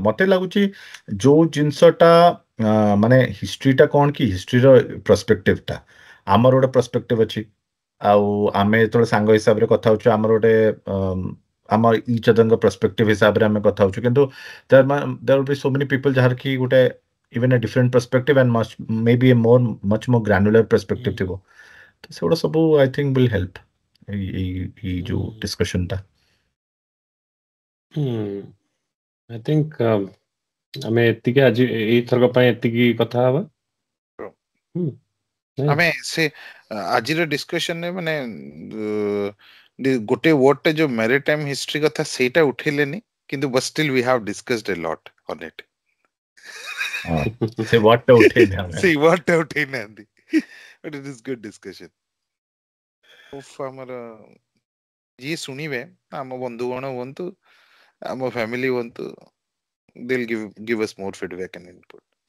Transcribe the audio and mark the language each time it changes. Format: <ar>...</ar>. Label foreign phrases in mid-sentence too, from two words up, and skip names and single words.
<or>ମତେ ଲାଗୁଛି ଯୋଉ ଜିନିଷଟା ମାନେ ହିଷ୍ଟ୍ରିଟା କଣ କି, ହିଷ୍ଟ୍ରିର ପର୍ସପେକ୍ଟିଭଟା ଆମର ଗୋଟେ ପର୍ସପେକ୍ଟିଭ ଅଛି, ଆଉ ଆମେ ଯେତେବେଳେ ସାଙ୍ଗ ହିସାବରେ କଥା ହଉଛୁ ଆମର ଗୋଟେ ଆମ</or> <en>each other's</en> <or>ପର୍ସପେକ୍ଟିଭ ହିସାବରେ ଆମେ କଥା ହଉଛୁ। କିନ୍ତୁ</or> <en>there will be so many people</en> <or>ଯାହାର କି ଗୋଟେ</or> <en>even a different perspective and maybe a much more granular perspective</en> <or>ଥିବ। ତ ସେଗୁଡ଼ା ସବୁ</or> <en>I think will help</en> <or>ଏଇ ଯୋଉ ଡିସ୍କସନଟା।</or> <en>I think</en> <or>ଆମେ ଏତିକି ଆଜି ଏଇଥରକ ପାଇଁ ଏତିକି କଥା ହବା। ଆମେ ସେ ଆଜିର ଡିସ୍କସନରେ ମାନେ ଗୋଟେ ୱାର୍ଡଟେ ଯୋଉ</or> <en>maritime history</en> <or>କଥା ସେଇଟା ଉଠେଇଲେନି, କିନ୍ତୁ</or> <en>but still we have discussed a lot on it.</en> <or>ସେ ୱାର୍ଡଟା ଉଠେଇନି ଆମେ, ସେଇ ୱାର୍ଡଟା ଉଠେଇ ନାହାନ୍ତି,</or> <en>but it is good discussion.</en> <or>ଆମର ଯିଏ ଶୁଣିବେ, ଆମ ବନ୍ଧୁଗଣ ହୁଅନ୍ତୁ, ଆମ ଫ୍ୟାମିଲି ହୁଅନ୍ତୁ,</or> <en>they'll give us more feedback and input.</en>